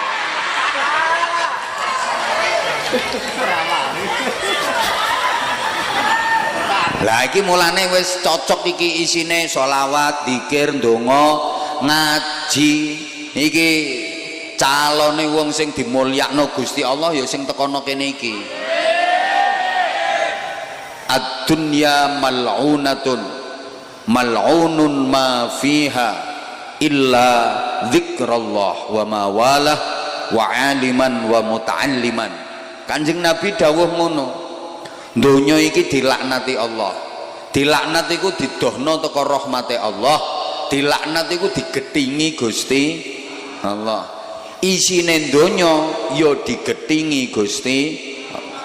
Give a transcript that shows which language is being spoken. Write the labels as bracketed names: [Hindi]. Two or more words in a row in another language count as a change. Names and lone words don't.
[Javanese] Lah iki mulane wis cocok iki isine sholawat, zikir, ndonga, ngaji. Iki calone wong sing dimulyakno Gusti Allah ya sing tekono kene iki. [Arabic] الدنيا ملعونة ملعون ما فيها إلا ذكر الله وما والاه وعالما ومتعلما. [Javanese] Kanjeng Nabi dawuh ngono, donya iki dilaknati Allah. Dilaknat iku didohno teko rahmate Allah, dilaknat iku digethingi Gusti Allah. Isine donya ya digethingi Gusti Allah.